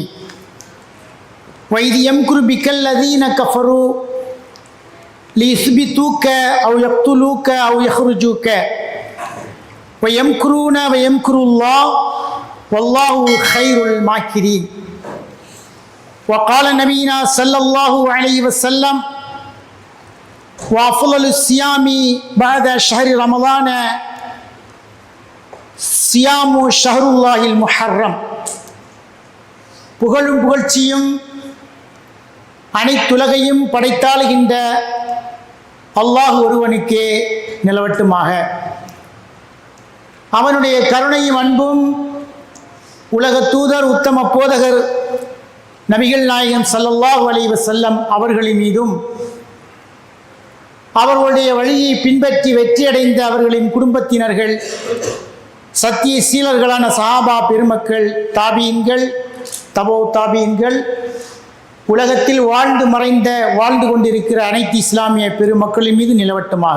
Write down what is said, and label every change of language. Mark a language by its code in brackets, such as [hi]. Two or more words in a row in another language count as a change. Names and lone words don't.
[ar] وإذ يمكر بك الذين كفروا ليثبتوك أو يقتلوك أو يخرجوك ويمكرون ويمكر الله والله خير الماكرين. وقال نبينا صلى الله عليه وسلم: وأفضل الصيام بعد شهر رمضان صيام شهر الله المحرم. [ta] புகழும் புகழ்ச்சியும் அனைத்துலகையும் படைத்தாளுகின்ற அல்லாஹ் ஒருவனுக்கே நிலவட்டுமாக. அவனுடைய கருணையும் அன்பும் உலக தூதர் உத்தம போதகர் நபிகள் நாயகம் [ar] صلى الله عليه وسلم [ta] அவர்களின் மீதும், அவர்களுடைய வழியை பின்பற்றி வெற்றியடைந்த அவர்களின் குடும்பத்தினர்கள், சத்திய சீலர்களான சஹாபா பெருமக்கள், தாபீன்கள், தபோ தாபீன்கள், உலகத்தில் வாழ்ந்து கொண்டிருக்கிற அனைத்து இஸ்லாமிய பெருமக்களின் மீது நிலவட்டுமாக.